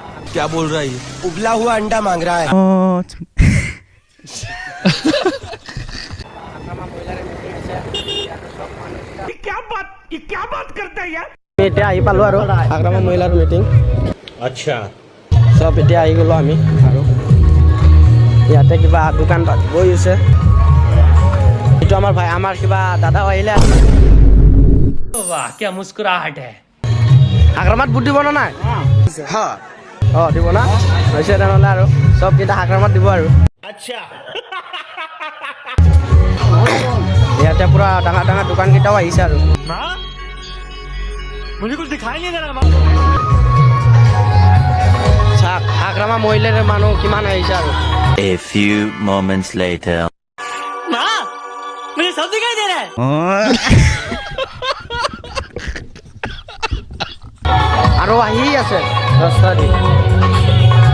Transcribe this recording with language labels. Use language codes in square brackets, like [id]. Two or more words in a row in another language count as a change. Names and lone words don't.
[hi] क्या बोल रहा है ये? उबला हुआ अंडा मांग रहा है। क्या बात करता है यार। [as] এতিয়া আহি পালো আৰু আগ্ৰামা মহিলাৰ মিটিং। अच्छा চব এতিয়া আহি গ'লো আমি আৰু ইয়াতে কিবা দোকান পাত বহি আছে। এইটো আমাৰ ভাই আমাৰ কিবা দাদাও আহিলে। [hi] वाह क्या मुस्कुराहट है। [as] আগ্ৰামাত বুট দিব না নাই? অঁ দিব না হৈছে তেনেহ'লে আৰু চবকেইটা আগ্ৰামাত দিব আৰু। अच्छा ইয়াতে পুৰা ডাঙৰ ডাঙৰ দোকানকেইটাও আহিছে আৰু। [hi] मुझे कुछ दिखाई नहीं दे रहा। [as] চাওক আগ্ৰামা মহিলাৰ মানুহ কিমান আহিছে আৰু। [en] A few moments later. [hi] माँ मुझे सब दिखाई दे रहा है। [as] আৰু আহি আছে ৰাস্তা দি।